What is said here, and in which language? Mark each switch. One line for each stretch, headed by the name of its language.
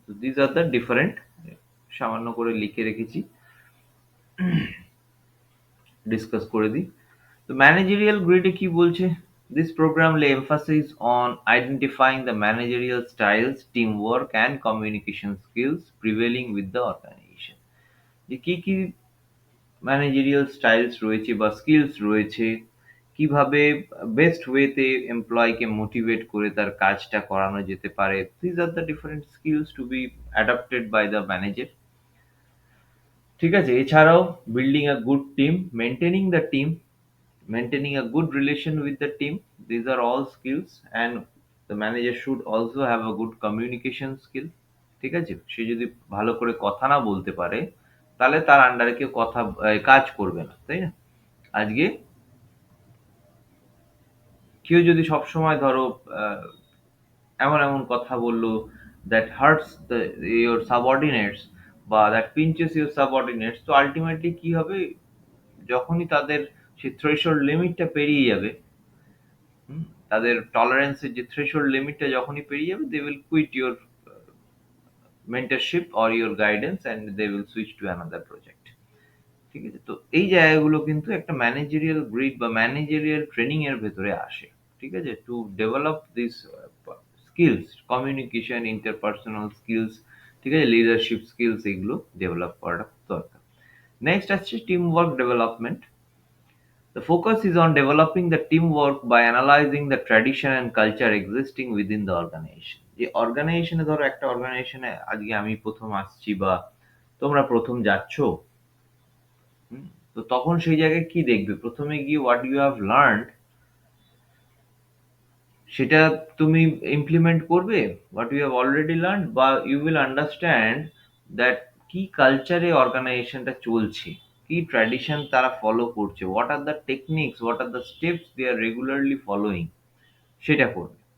English: So these are the different,
Bangla: সামান্য করে লিখে রেখেছি, ডিসকাস করে দিই। তো ম্যানেজেরিয়াল গ্রিডে কি বলছে?
English: This program lay emphasis on identifying the managerial styles, teamwork, and communication skills prevailing with the organization.
Bangla: যে কি কি ম্যানেজেরিয়াল স্টাইলস রয়েছে বা স্কিলস রয়েছে, কিভাবে বেস্ট ওয়েতে এমপ্লয়কে মোটিভেট করে তার কাজটা করানো যেতে পারে।
English: These are the different skills to be adapted by the manager.
Bangla: ঠিক আছে?
English: এছাড়াও building a good team, maintaining the team, maintaining a good relation with the team, these are all skills, and the manager should also have a good communication skill।
Bangla: ঠিক আছে? সে যদি ভালো করে কথা না বলতে পারে, তাহলে তার আন্ডারে কেউ কাজ করবে না, তাই না? আজকে কেউ যদি সবসময় ধরো এমন এমন কথা বললো
English: that hurts your subordinates
Bangla: বা
English: that pinches your subordinates,
Bangla: তো আলটিমেটলি কি হবে, যখনই তাদের সেই থ্রেশহোল্ড লিমিটটা পেরিয়ে যাবে, হুম, তাদের টলারেন্সের যে থ্রেশহোল্ড লিমিটটা যখনই পেরিয়ে যাবে,
English: They will quit your mentorship or your guidance and they will switch to another project.
Bangla: ঠিক আছে? তো এই জায়গাগুলো কিন্তু একটা ম্যানেজেরিয়াল গ্রিড বা ম্যানেজেরিয়াল ট্রেনিং এর ভেতরে আসে। ঠিক আছে?
English: to develop this skills, communication, interpersonal skills,
Bangla: ঠিক আছে? লিডারশিপ স্কিলস, এগুলো ডেভেলপ করাটা খুব দরকার। নেক্সট আসছে team work development.
English: The focus is on developing the teamwork by analyzing the tradition and culture existing within the organization.
Bangla: যে অর্গানাইজেশনে, ধরো একটা অর্গানাইজেশনে আজকে আমি প্রথম আসছি বা তোমরা প্রথম যাচ্ছ, হুম, তো তখন সেই জায়গায় কি দেখবে? প্রথমে গিয়ে
English: what you have learned,
Bangla: সেটা তুমি ইমপ্লিমেন্ট করবে,
English: what you have already learned, বা you will understand that
Bangla: কি কালচারে অর্গানাইজেশনটা চলছে, কি ট্র্যাডিশন তারা ফলো করছে,
English: what are the techniques, what are the steps they are regularly following,
Bangla: সেটা করবে।